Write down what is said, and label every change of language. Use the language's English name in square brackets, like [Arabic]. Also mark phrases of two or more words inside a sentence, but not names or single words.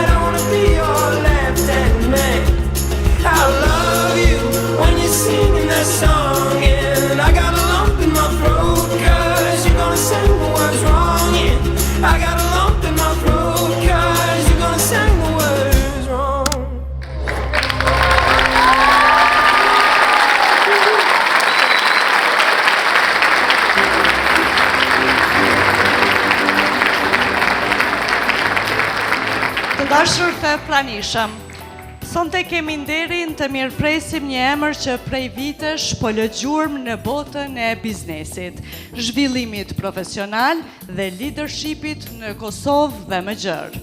[English] I wanna be your left-hand man. I love you when you're singing that song, and I got a lump in my throat 'cause you're gonna sing the words wrong. Yeah, I got a lump in my throat 'cause you're gonna sing the words wrong. [Albanian] Të dashur të pranishëm, sonte kemi nderin të mirëpresim një emër që prej vitesh po lë gjurmë në botën e biznesit, zhvillimit profesional dhe leadershipit në Kosovë dhe më gjërë.